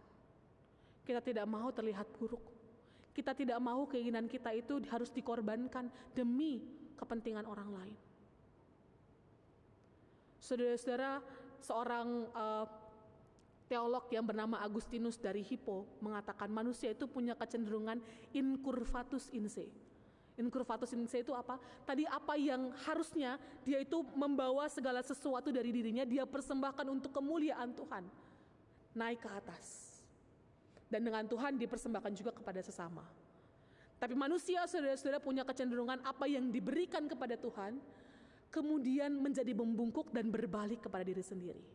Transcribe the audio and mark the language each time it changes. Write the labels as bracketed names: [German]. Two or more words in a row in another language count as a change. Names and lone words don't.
[Indonesian] Kita tidak mau terlihat buruk. Kita tidak mau keinginan kita itu harus dikorbankan demi kepentingan orang lain. Saudara-saudara, seorang teolog yang bernama Agustinus dari Hippo mengatakan manusia itu punya kecenderungan [Latin] incurvatus in se. Incurvatus in se [Indonesian] itu apa? Tadi apa yang harusnya dia itu membawa segala sesuatu dari dirinya, dia persembahkan untuk kemuliaan Tuhan, naik ke atas. Dan dengan Tuhan dipersembahkan juga kepada sesama. Tapi manusia, saudara-saudara, punya kecenderungan apa yang diberikan kepada Tuhan kemudian menjadi membungkuk dan berbalik kepada diri sendiri.